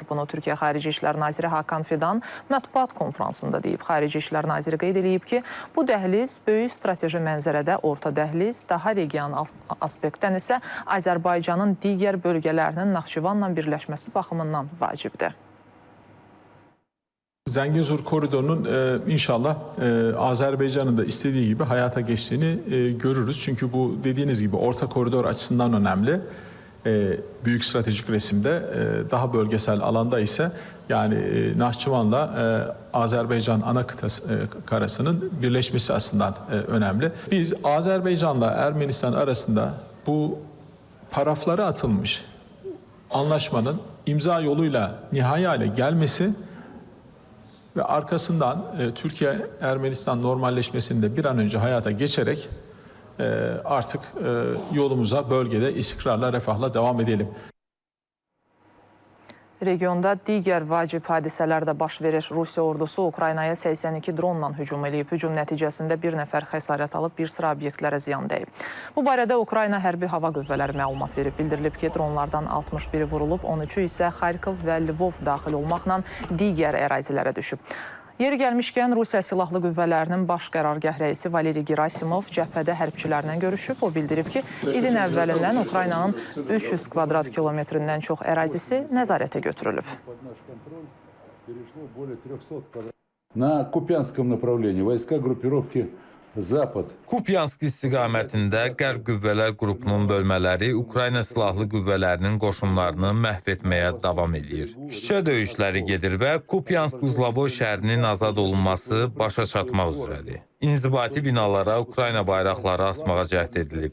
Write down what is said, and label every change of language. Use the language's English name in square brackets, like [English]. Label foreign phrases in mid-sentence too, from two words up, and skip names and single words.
[Azerbaijani] Bunu Türkiyə Xarici İşlər Naziri Hakan Fidan mətbuat konfransında deyib. Xarici İşlər Naziri qeyd edib ki, bu dəhliz böyük strateji mənzərədə orta dəhliz, daha regional aspektdən isə Azərbaycanın digər bölgələrinin Naxçıvanla birləşməsi baxımından vacibdir. [Turkish] Zəngəzur koridorunun inşallah Azerbaycan'ın da istediği gibi hayata geçtiğini görürüz. Çünkü bu dediğiniz gibi orta koridor açısından önemli. Büyük stratejik resimde daha bölgesel alanda ise yani Naxçıvan'la Azerbaycan ana karasının birleşmesi açısından önemli. Biz Azerbaycan'la Ermenistan arasında bu parafları atılmış anlaşmanın imza yoluyla nihai hale gelmesi ve arkasından Türkiye-Ermenistan normalleşmesinde bir an önce hayata geçerek artık yolumuza bölgede istikrarla, refahla devam edelim. [Azerbaijani] Regionda digər vacib hadisələr də baş verir. Rusiya ordusu Ukraynaya 82 dronla hücum edib. Hücum nəticəsində bir nəfər xəsarət alıb, bir sıra obyektlərə ziyan dəyib. Bu barədə Ukrayna Hərbi Hava Qüvvələri məlumat verib. Bildirilib ki, dronlardan 61-i vurulub, 13-ü isə Xarkov və Lvov daxil olmaqla digər ərazilərə düşüb. Yeri gəlmişkən, Rusiya Silahlı Qüvvələrinin baş qərargah rəisi Valeri Gerasimov cəbhədə hərbçilərlə görüşüb. O bildirib ki, ilin əvvəlindən Ukraynanın 300 kvadrat kilometrindən çox ərazisi nəzarətə götürülüb. [Russian] На Купянском направлении войска группировки Запад. [Azerbaijani] Kupyansk istiqamətində Qərb Qüvvələr qrupunun bölmələri Ukrayna Silahlı Qüvvələrinin qoşunlarını məhv etməyə davam edir. Küçə döyüşləri gedir və Kupyansk-Uzlavoy şəhərinin azad olunması başa çatmaq üzrədir. İnzibati binalara Ukrayna bayraqları asmağa cəhd edilib.